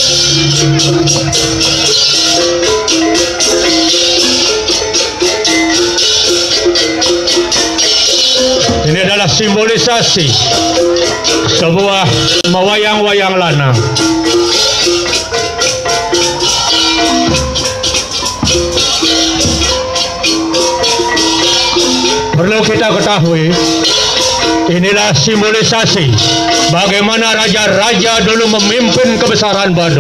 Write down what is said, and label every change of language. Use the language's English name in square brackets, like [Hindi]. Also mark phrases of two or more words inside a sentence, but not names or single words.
[Indonesian] Ini adalah simbolisasi sebuah mewayang-wayang lanang. Perlu kita ketahui, inilah simbolisasi bagaimana raja-raja dulu memimpin kebesaran Badung.